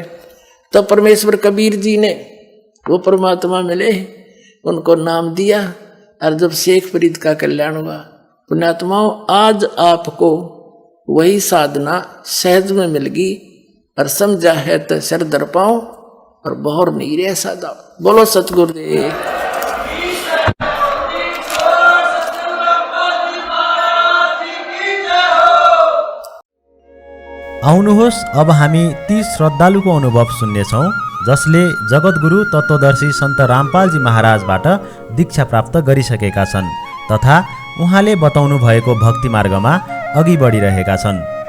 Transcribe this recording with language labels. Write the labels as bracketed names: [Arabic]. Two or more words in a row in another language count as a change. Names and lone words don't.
[Hindi] तब परमेश्वर कबीर जी ने वो परमात्मा मिले, उनको नाम दिया, और जब शेख फरीद का कल्याण हुआ, पुण्यात्माओं आज आपको वही साधना सहज में मिल गई, और समझा है तो सर दर पाओ और बहुर नहीं रे सादा। बोलो सतगुरुदेव। [Nepali] आउनुहोस् अब हामी ती श्रद्धालुको अनुभव सुन्नेछौँ जसले जगद्गुरु तत्त्वदर्शी सन्त रामपालजी महाराजबाट दीक्षा प्राप्त गरिसकेका छन् तथा उहाँले बताउनु भएको भक्ति मार्गमा अघि बढिरहेका छन्।